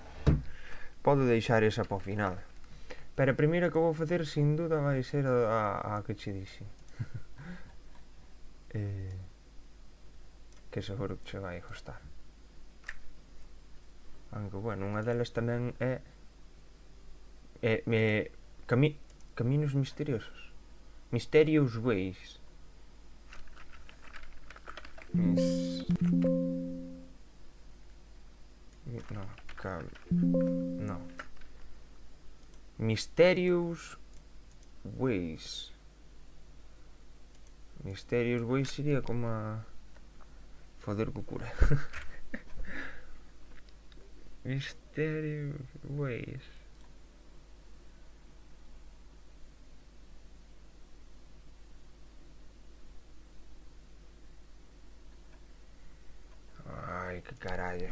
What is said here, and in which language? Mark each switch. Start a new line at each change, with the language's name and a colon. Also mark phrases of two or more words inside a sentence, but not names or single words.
Galician: Podo deixar esa para o final. Pero a primeira que vou facer,
Spanish: sin duda,
Galician: vai ser a que che dixe. Que seguro que che vai gustar. Aunque, bueno, unha delas tamén é...
Spanish: Caminos misteriosos. Mysterious Ways. No. Mysterious Ways.
Galician: Mysterious Ways sería como a... Foder co cura. Mysterious Ways. Ai, que carallo.